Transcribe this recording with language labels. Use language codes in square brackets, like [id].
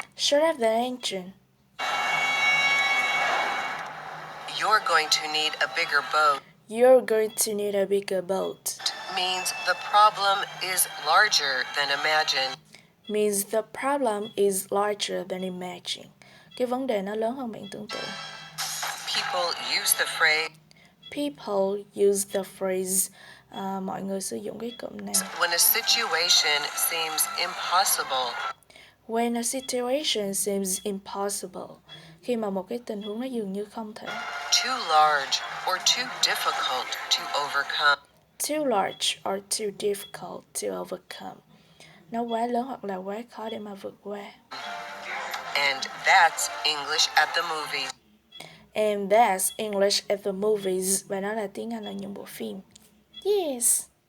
[en] Shut off the engine. You're going to need a bigger boat. You're going to need a bigger boat. Means the problem is larger than imagined. Means the problem is larger than imagined. [vi] Cái vấn đề nó lớn hơn bạn tưởng tượng. [en] People use the phrase. People use the phrase. [vi] Mọi người sử dụng cái cụm này. [en] When a situation seems impossible. When a situation seems impossible. [vi] Khi mà một cái tình huống nó dường như không thể. [en] Too large or too difficult to overcome. Too large or too difficult to overcome. [vi] Nó quá lớn hoặc là quá khó để mà vượt qua. [en] And that's English at the movies. And that's English at the movies. [vi] Và nó là tiếng Anh ở những bộ phim. Yes.